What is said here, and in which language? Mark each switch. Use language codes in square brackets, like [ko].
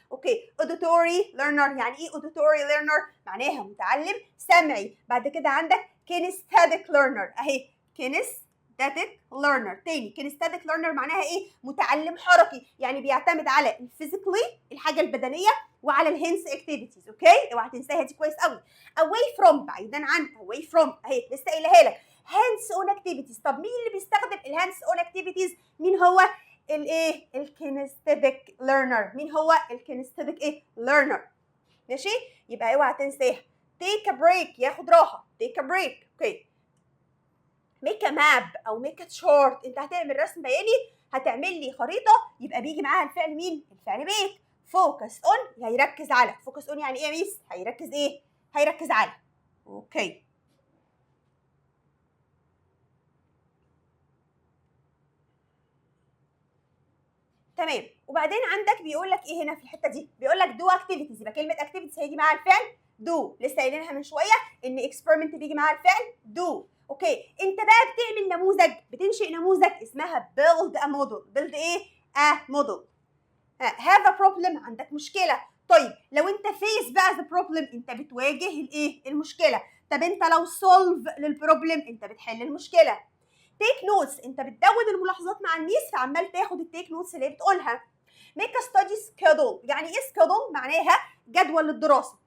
[ar] اوكي [en] auditory learner [ar] يعني ايه auditory learner؟ معناها متعلم سمعي. بعد كده عندك [en] kinesthetic learner [ar] اهي kinesthetic learner. تاني [en] kinesthetic learner [ar] معناها ايه؟ متعلم حركي، يعني بيعتمد على الفيزيكالي الحاجه البدنيه وعلى [en] الهنس اكتيفيتيز. [ar] اوكي اوعى تنساها دي كويس قوي. [en] away from [ar] بعيدا عن [en] away from [ar] اهي لسه قايلها لك [en] hands on activities. [ar] طب مين اللي بيستخدم [en] الهاندز on activities؟ [ar] مين هو الايه؟ [en] الكينستيك ليرنر. [ar] مين هو الكينستيك ايه؟ ليرنر. ماشي؟ يبقى اوعى تنساها. [en] take a break [ar] ياخد راحه. take a break. اوكي [en] make a map [ar] او [en] make a chart. [ar] انت هتعمل رسم بياني، هتعمل لي خريطه، يبقى بيجي معاها الفعل مين؟ الفعل make. [en] focus on [ar] هيركز على. focus on يعني ايه يا ميس؟ هيركز ايه؟ هيركز على. اوكي تمام. وبعدين عندك بيقول لك ايه هنا في الحته دي؟ بيقول لك [en] do activities. [ar] يبقى كلمه activities هيجي معاها الفعل do. لسه قايلينها من شويه ان experiment بيجي معاها الفعل do. اوكي انت بقى بتعمل نموذج، بتنشئ نموذج اسمها [en] build a model. [ar] build ايه؟ [en] a model. have a problem [ar] عندك مشكله. طيب لو انت face بقى [en] the problem [ar] انت بتواجه الايه؟ المشكله. طب انت لو solve للبروبلم انت بتحل المشكله. [en] take notes [ar] انت بتدون الملاحظات مع الميس، فعمال تاخد [en] التيك نوتس [ar] اللي بتقولها. [en] make a study schedule [ar] يعني ايه schedule؟ معناها جدول للدراسه.